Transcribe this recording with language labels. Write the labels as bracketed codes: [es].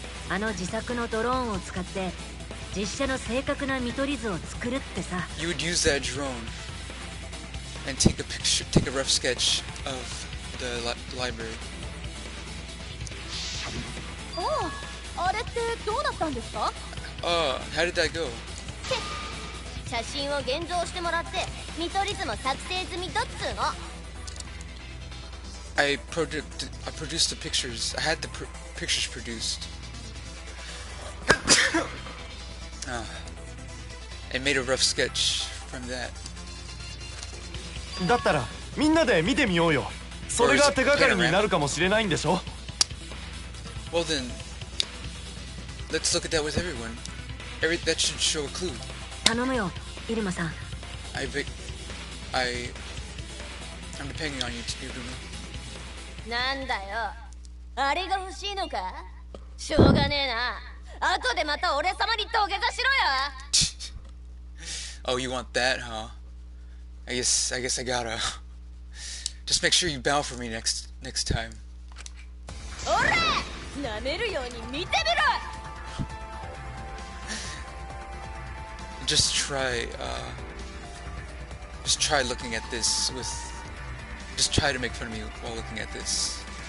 [ja] あの自作のドローンを使って実写の正確な見取り図を作るってさ。 [en] You would use that drone and take a rough sketch of the library. [ja] ああ、あれってどうなったんですか？ [en] How did that go? [ja] 写真を現像してもらって見取り図も作成済みだっつうの。 [en] I produced the pictures. I had the pictures produced. And made a rough sketch from that. [ja] だったらみんなで見てみようよ。それが手がかりになるかもしれないんでしょ。 [en] Well then, let's look at that with everyone. That should show a clue. [ja] 頼むよ、イルマさん。 [en] I'm depending on you, Iruma. [ja] なんだよ、あれが欲しいのか？しょうがねえな。後でまた俺様に土下座しろよ。 [en] Oh, you want that, huh? I guess I gotta. Just make sure you bow for me next time. [ja] おら、舐めるように見てみろ。 [en] Just try looking at this with. Just try to make fun of me while looking at this.